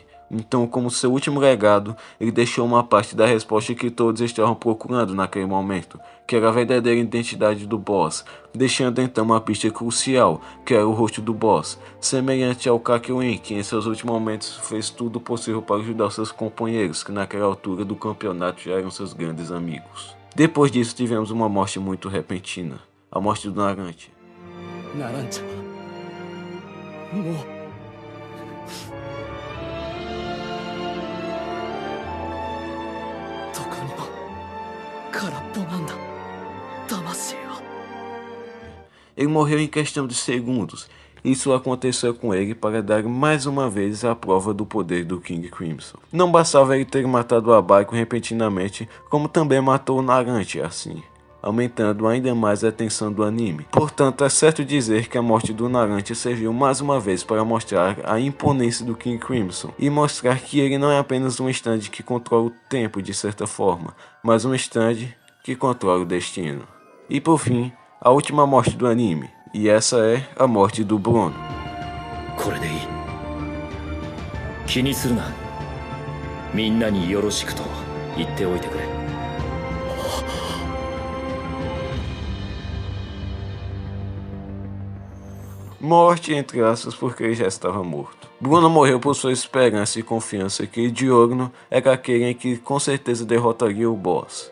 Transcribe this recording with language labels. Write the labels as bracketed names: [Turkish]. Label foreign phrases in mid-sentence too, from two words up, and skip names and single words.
[Portuguese] Então, como seu último legado, ele deixou uma parte da resposta que todos estavam procurando naquele momento, que era a verdadeira identidade do boss, deixando então uma pista crucial, que era o rosto do boss, semelhante ao Kakyoin, que em seus últimos momentos fez tudo possível para ajudar seus companheiros, que naquela altura do campeonato já eram seus grandes amigos. Depois disso tivemos uma morte muito repentina, a morte do Narancia. [Japanese] Narancia もうどこにも空っぽなんだ魂は。 [Portuguese] Ele morreu em questão de segundos. Isso aconteceu com ele para dar mais uma vez a prova do poder do King Crimson. Não bastava ele ter matado o Abaco repentinamente, como também matou o Narancia assim, aumentando ainda mais a tensão do anime. Portanto, é certo dizer que a morte do Narancia serviu mais uma vez para mostrar a imponência do King Crimson e mostrar que ele não é apenas um stand que controla o tempo de certa forma, mas um stand que controla o destino. E por fim, a última morte do anime, e essa é a morte do Bruno. [Japanese] これでいい。気にするな。みんなによろしくと言っておいてくれ。 [Portuguese] Morte entre aspas porque ele já estava morto. Bruno morreu por sua esperança e confiança que Diogno era aquele em que com certeza derrotaria o boss.